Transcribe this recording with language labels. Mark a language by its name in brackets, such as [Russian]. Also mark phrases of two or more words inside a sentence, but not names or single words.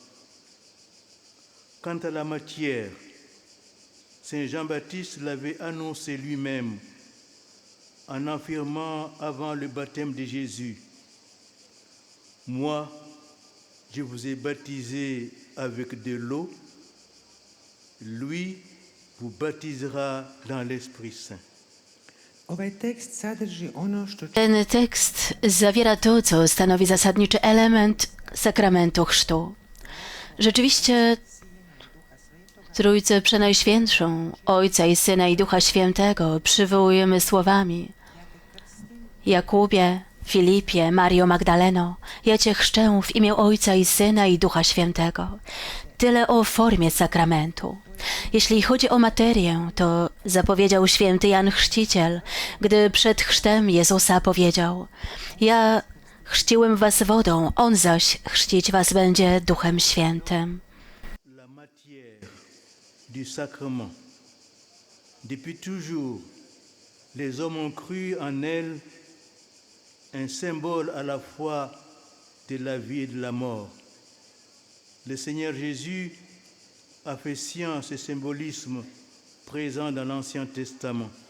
[French] Quant à la matière, Saint Jean-Baptiste l'avait annoncé lui-même en affirmant avant le baptême de Jésus, « Moi, je vous ai baptisé avec de l'eau, lui vous baptisera dans l'Esprit Saint. » [Croatian] Ovaj tekst sadrži ono što [Polish] Ten tekst zawiera to, co stanowi zasadniczy element sakramentu chrztu. Rzeczywiście Trójcę Przenajświętszą, Ojca i Syna i Ducha Świętego przywołujemy słowami: Jakubie, Filipie, Mario Magdaleno, ja Cię chrzczę w imię Ojca i Syna i Ducha Świętego. Tyle o formie sakramentu. Jeśli chodzi o materię, to zapowiedział święty Jan Chrzciciel, gdy przed chrztem Jezusa powiedział: Ja chrzciłem was wodą, On zaś chrzcić was będzie Duchem Świętym. [French] La matière du sacrement. Depuis toujours, les hommes ont cru en elle un symbole à la fois de la vie et de la mort. Le Seigneur Jésus a fait sien ce symbolisme présent dans l'Ancien Testament.